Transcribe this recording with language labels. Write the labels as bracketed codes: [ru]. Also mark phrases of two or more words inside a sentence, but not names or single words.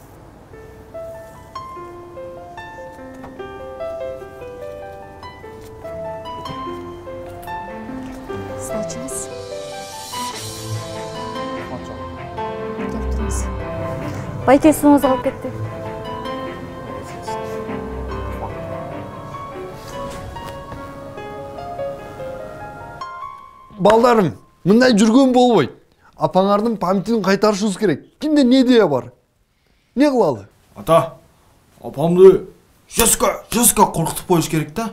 [kk] Сдачаңыз. Қанша? Келіп тұрыңыз. Байке суыңыз қалып кетті. [ky] Балдарым, мындай жүргөн болбойт. Апаңардын памятин кайтарышыбыз керек. Кимде не идея бар? Не кылалы? Ата, апамды жеска коркутуп коюш керек да.